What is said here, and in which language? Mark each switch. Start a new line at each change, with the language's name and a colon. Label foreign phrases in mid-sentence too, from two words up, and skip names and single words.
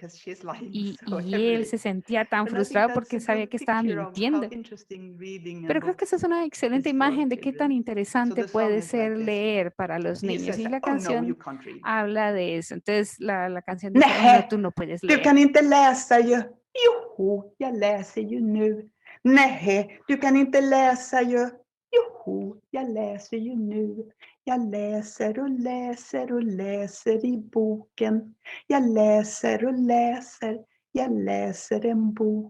English: because she's lying
Spanish: Y
English: so
Spanish: él se
English: heavily.
Spanish: sentía tan
English: And I think
Spanish: frustrado
English: that's
Spanish: porque
English: a
Spanish: sabía
English: good
Spanish: que estaba
English: picture of how
Spanish: mintiendo.
English: interesting reading
Spanish: Pero
English: and
Spanish: creo que esa
English: books
Spanish: es una excelente
English: is for
Spanish: imagen de qué tan
English: children. So
Spanish: interesante
English: the song
Spanish: puede
English: is like
Spanish: ser
English: this.
Spanish: leer para los
English: He
Spanish: niños.
English: says,
Spanish: Y la
English: "Oh no, you
Spanish: canción
English: can't read."
Spanish: habla de eso. Entonces la canción dice,
English: oh no,
Swedish: Nej,
Spanish: tú no puedes
Swedish: du
Spanish: leer.
Swedish: kan inte läsa ju. Joho, jag läser ju nu. Nej, du kan inte läsa ju. Joho, jag läser ju nu. Jag läser och läser och läser i boken. Jag läser och läser. Jag läser en bok.